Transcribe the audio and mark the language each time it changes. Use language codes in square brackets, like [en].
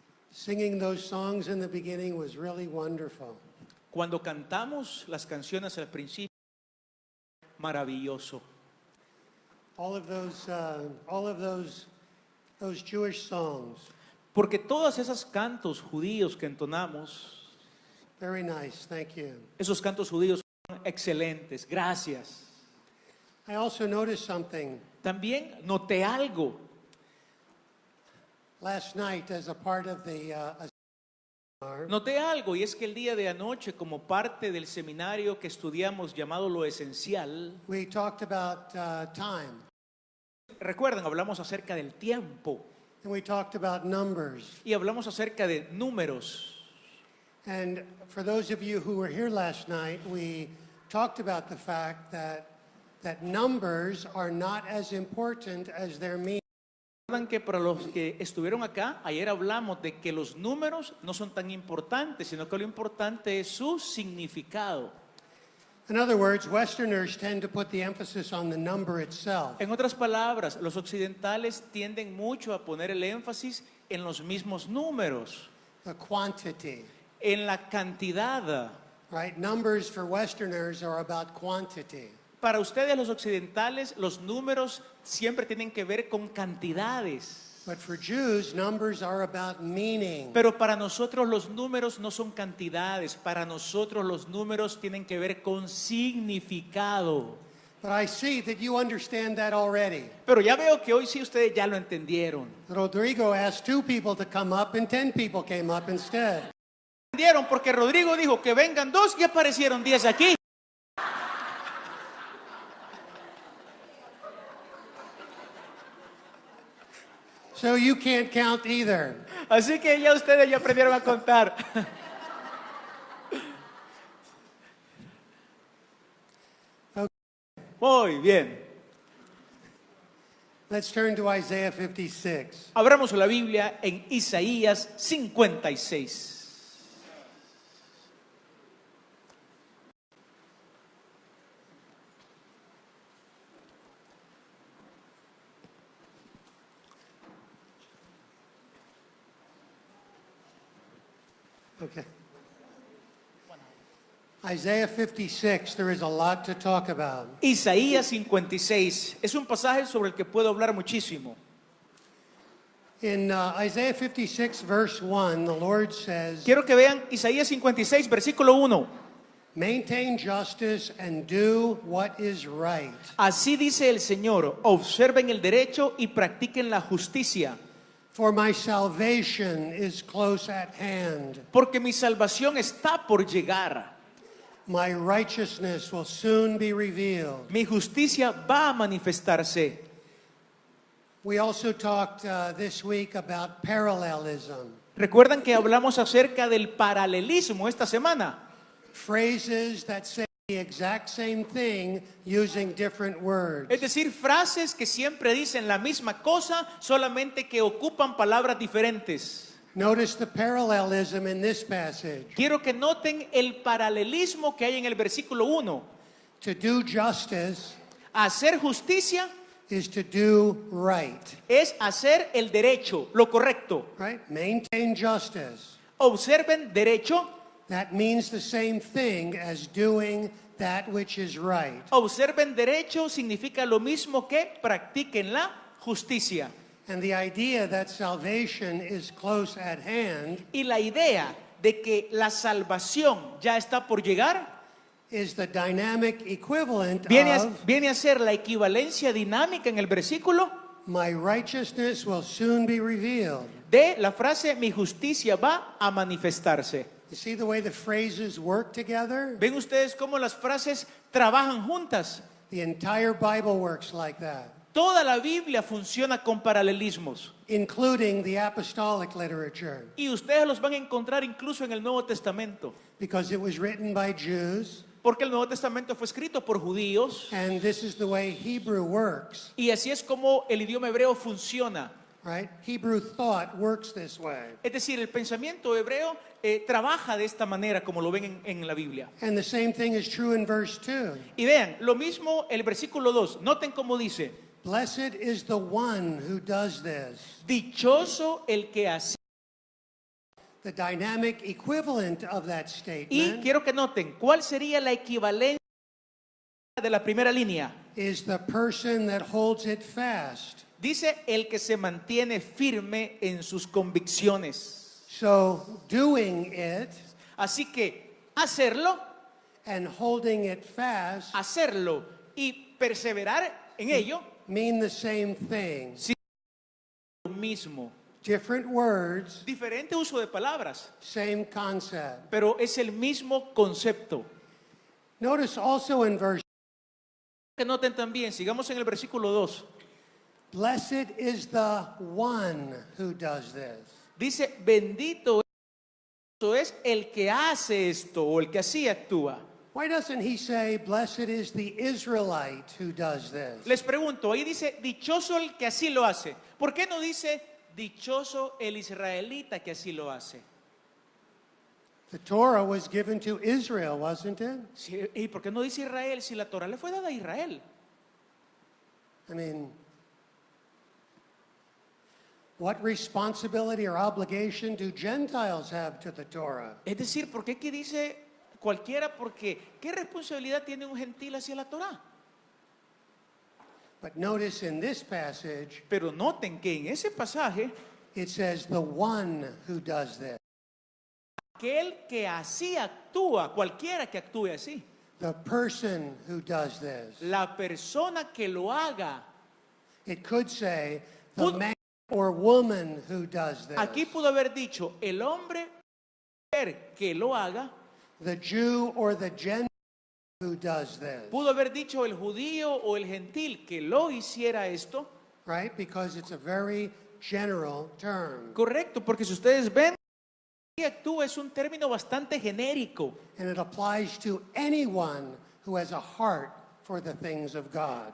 [en] Singing those songs in the beginning was really wonderful. [es] Cuando cantamos las canciones al principio, maravilloso. [en] All of those Jewish songs, [es] Porque todos esos cantos judíos que entonamos, [en] very nice, thank you. [es] esos cantos judíos son excelentes. Gracias. [en] I also noticed something [es] También noté algo. [en] last night as a part of the seminar. [es] Noté algo y es que el día de anoche, como parte del seminario que estudiamos llamado Lo Esencial, [en] We talked about time [es] recuerdan, hablamos acerca del tiempo [en] and we talked about numbers. [es] y hablamos acerca de números. [en] And for those of you who were here last night, we talked about the fact that numbers are not as important as their meaning. [es] Recuerdan que para los que estuvieron acá, ayer hablamos de que los números no son tan importantes, sino que lo importante es su significado. [en] In other words, Westerners tend to put the emphasis on the number itself. [es] En otras palabras, los occidentales tienden mucho a poner el énfasis en los mismos números, [en] The quantity, [es] en la cantidad. [en] right? Numbers for Westerners are about quantity. [es] Para ustedes los occidentales, los números siempre tienen que ver con cantidades. [en] But for Jews, numbers are about meaning. [es] Pero para nosotros los números no son cantidades, para nosotros los números tienen que ver con significado. [en] But I see that you understand that already. [es] Pero ya veo que hoy sí ustedes ya lo entendieron. [en] Rodrigo asked 2 people to come up and 10 people came up instead. [es] ¿Entendieron? Porque Rodrigo dijo que vengan 2 y aparecieron 10 aquí. [en] So you can't count either. [es] Así que ya ustedes ya aprendieron a contar. Muy bien. [en] Let's turn to Isaiah 56. [es] Abramos la Biblia en Isaías 56. [en] Okay. Isaiah 56, there is a lot to talk about. [es] Isaías 56 es un pasaje sobre el que puedo hablar muchísimo. [en] In Isaiah 56, verse 1, the Lord says, [es] Quiero que vean Isaías 56, versículo 1. [en] maintain justice and do what is right. [es] Así dice el Señor, observen el derecho y practiquen la justicia, [en] For my salvation is close at hand. [es] porque mi salvación está por llegar. [en] My righteousness will soon be revealed. [es] Mi justicia va a manifestarse. [en] We also talked this week about parallelism. [es] ¿Recuerdan que hablamos acerca del paralelismo esta semana? [en] Phrases that say the exact same thing using different words. [es] Es decir, frases que siempre dicen la misma cosa, solamente que ocupan palabras diferentes. [en] Notice the parallelism in this passage. [es] Quiero que noten el paralelismo que hay en el versículo 1. [en] To do justice [es] Hacer justicia [en] is to do right. [es] es hacer el derecho, lo correcto. [en] Right? Maintain justice. [es] Observen derecho, [en] That means the same thing as doing that which is right. [es] observen derecho significa lo mismo que practiquen la justicia. [en] And the idea that salvation is close at hand [es] Y la idea de que la salvación ya está por llegar [en] is the dynamic equivalent [es] viene [en] of [es] a ser la equivalencia dinámica en el versículo [en] my righteousness will soon be revealed. [es] de la frase mi justicia va a manifestarse. [en] You see the way the phrases work together? [es] ¿Ven ustedes cómo las frases trabajan juntas? [en] The entire Bible works like that, [es] Toda la Biblia funciona con paralelismos. [en] including the apostolic literature, [es] Y ustedes los van a encontrar incluso en el Nuevo Testamento. [en] because it was written by Jews, [es] Porque el Nuevo Testamento fue escrito por judíos. [en] and this is the way Hebrew works, [es] Y así es como el idioma hebreo funciona. [en] right? Hebrew thought works this way. [es] Es decir, el pensamiento hebreo trabaja de esta manera como lo ven en la Biblia. [en] And the same thing is true in verse 2. [es] Y vean, lo mismo el versículo 2. Noten cómo dice, [en] Blessed is the one who does this. [es] dichoso el que hace. [en] The dynamic equivalent of that [es] Y [en] statement [es] quiero que noten, ¿cuál sería la equivalencia de la primera línea? [en] is the person that holds it fast. [es] Dice el que se mantiene firme en sus convicciones. [en] So doing it [es] Así que hacerlo [en] and holding it fast [es] hacerlo y perseverar en ello, [en] mean the same thing. [es] lo mismo. [en] Different words, [es] Diferente uso de palabras, [en] same concept. [es] pero es el mismo concepto. [en] Notice also in verse, [es] Que noten también, sigamos en el versículo 2. [en] blessed is the one who does this. [es] Dice, bendito es el que hace esto o el que así actúa. [en] Why doesn't he say, blessed is the Israelite who does this? [es] Les pregunto, ahí dice, dichoso el que así lo hace. ¿Por qué no dice, dichoso el israelita que así lo hace? [en] The Torah was given to Israel, wasn't it? [es] Sí, ¿y por qué no dice Israel si la Torah le fue dada a Israel? [en] I mean, what responsibility or obligation do Gentiles have to the Torah? [es] Es decir, ¿por qué aquí dice cualquiera? Porque ¿qué responsabilidad tiene un gentil hacia la Torah? [en] But notice in this passage, [es] Pero noten que en ese pasaje, [en] it says the one who does this. [es] aquel que así actúa, cualquiera que actúe así, [en] The person who does this. [es] la persona que lo haga. [en] It could say the Put- man or woman who does this. [es] Aquí pudo haber dicho el hombre que lo haga, [en] The Jew or the Gentile who does this. [es] pudo haber dicho el judío o el gentil que lo hiciera esto. [en] Right? Because it's a very general term. [es] Correcto, porque si ustedes ven, que actúa es un término bastante genérico. [en] And it applies to anyone who has a heart for the things of God.